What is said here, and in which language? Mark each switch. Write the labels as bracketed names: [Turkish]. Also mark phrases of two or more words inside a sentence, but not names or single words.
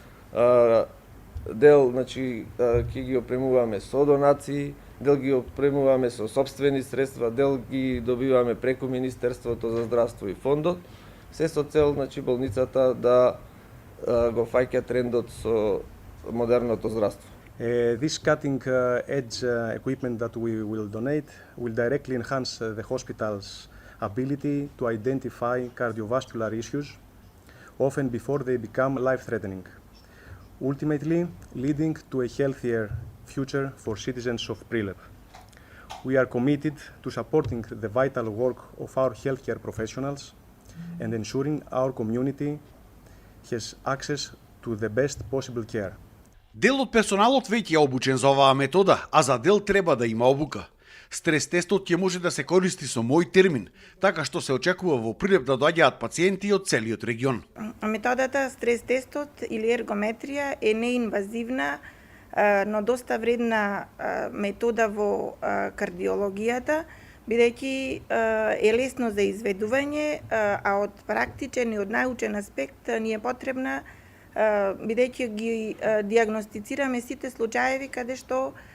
[Macedonian] Дел, значи, ќе ги опремуваме со донации, дел ги опремуваме со сопствени средства, дел ги добиваме преку Министерството за здравство и фондот, се со цел, значи, болницата да го фаќа трендот со модерното здравство. [English] This cutting-edge equipment that we will donate will directly enhance the hospital's ability to identify cardiovascular issues, often before they become life-threatening, ultimately leading to a healthier future for citizens of Prilep. We are committed to supporting the vital work of our healthcare professionals and ensuring our community has access to the best possible care. [Macedonian] Дел од персоналот веќе е обучен за оваа метода, а за дел треба да има обука. Стрес тестот ќе може да се користи со мој термин, така што се очекува во Прилеп да доаѓаат пациенти од целиот регион. Методата стрес тестот или ергометрија е неинвазивна, но доста вредна метода во кардиологијата, бидејќи е лесно за изведување, а од практичен и од научен аспект ни е потребна, бидејќи ги диагностицираме сите случаеви каде што